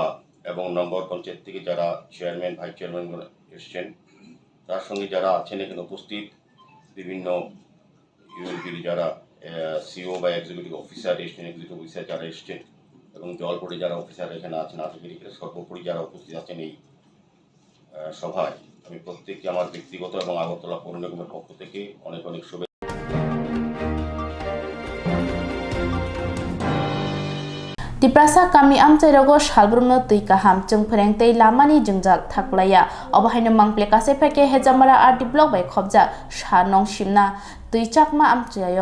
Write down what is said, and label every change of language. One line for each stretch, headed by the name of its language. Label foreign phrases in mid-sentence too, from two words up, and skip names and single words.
Bangla: এবং নম্বর পঞ্চায়েত থেকে যারা চেয়ারম্যান, ভাইস চেয়ারম্যান এসছেন, তার সঙ্গে যারা আছেন এখানে উপস্থিত বিভিন্ন ইউএলবির যারা সিও বা এক্সিকিউটিভ অফিসার এসছেন, এক্সিকিউটিভ অফিসার যারা এসছেন, এবং জল বোর্ডে যারা অফিসার এখানে আছেন, আধিকারিকরা সর্বোপরি যারা উপস্থিত আছেন এই সভায়, আমি প্রত্যেককে আমার ব্যক্তিগত এবং আগরতলা পৌর নিগমের পক্ষ থেকে অনেক অনেক শুভেচ্ছা।
Kok Borok: Tiprasa kami amchairogo salbrumno tui kaham jengpreng tei lamani jengjal thaklaya obahaino mangple kase peke hejamara
English: RD block
Kok Borok: bai khobja shanong shimna tui chakma amchayo